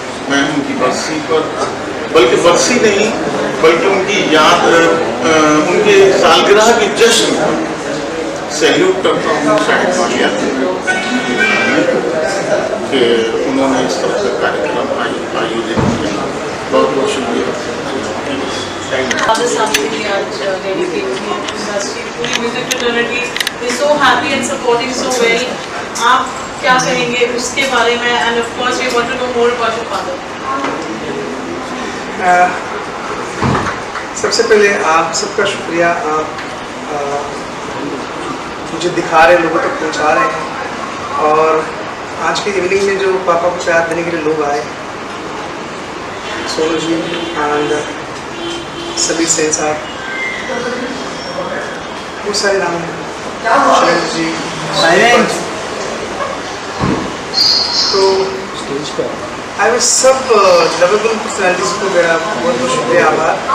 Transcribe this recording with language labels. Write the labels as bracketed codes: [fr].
[hi] मैं उनकी बरसी पर, बल्कि बरसी नहीं बल्कि उनकी याद उनके सालगिरह की जश्न सैल्यूट करता हूँ शाहिद मालिया कि उन्होंने इस तरह का कार्यक्रम आयोजित किया। बहुत बहुत शुक्रिया। [en] Father something आज dedicated to industry, पूरी music fraternity is so happy and supporting so well. [hi] आप क्या कहेंगे उसके बारे में? [en] And of course we want to know more about your father. [hi] सबसे पहले आप सबका शुक्रिया, आप मुझे दिखा रहे लोगों तक पहुंचा रहे हैं। और आज की इवनिंग में जो पापा को प्यार देने के लिए लोग आए, सोनू जी एंड सभी सेन साहब, बहुत सारे नाम हैं, शैलेंद्र जी, तो आई वो सब लवेबल पर्सनैलिटीज़ को मेरा बहुत बहुत शुक्रिया, आभार।